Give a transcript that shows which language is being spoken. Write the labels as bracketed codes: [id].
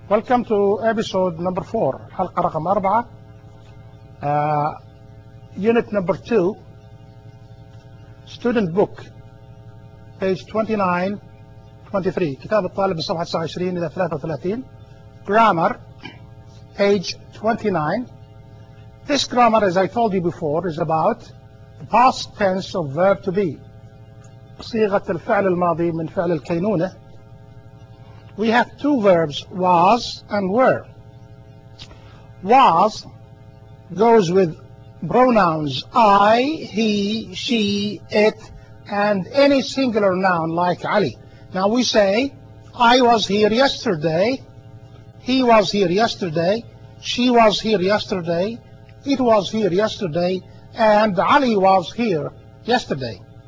[en] Welcome to episode number 4, [ar] حلقة رقم 4, [en] unit number 2, student book, page 29-23, [ar] كتاب الطالب من صفحة 29 إلى 33, [en] grammar, page 29. This grammar, as I told you before, is about the past tense of verb to be. [ar] صيغة الفعل الماضي من فعل الكينونة. [en] We have two verbs, was and were. Was goes with pronouns I, he, she, it, and any singular noun like Ali. Now we say, I was here yesterday, he was here yesterday, she was here yesterday, it was here yesterday, and Ali was here yesterday.